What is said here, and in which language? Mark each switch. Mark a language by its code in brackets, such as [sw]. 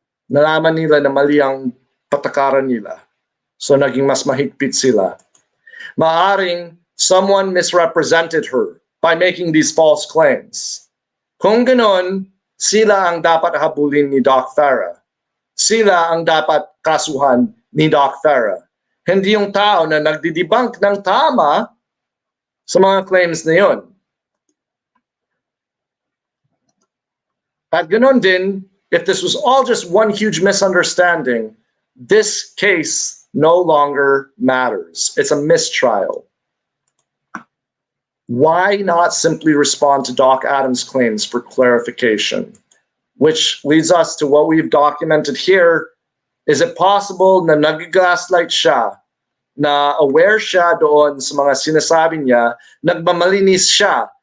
[tl] Nalaman nila na mali ang patakaran nila. So naging mas mahigpit sila. Maaring [en] someone misrepresented her by making these false claims. [tl] Kung ganon, sila ang dapat habulin ni Doc Farrah. Sila ang dapat kasuhan ni Doc Farrah. Hindi yung tao na nagdidebunk ng tama sa mga claims na yun. At ganon din, [en] if this was all just one huge misunderstanding, this case no longer matters. It's a mistrial. Why not simply respond to Doc Adams' claims for clarification? Which leads us to what we've documented here. [tl] Is it possible na nag-gaslight siya, na aware siya doon sa mga sinasabi niya, nagmamalinis siya?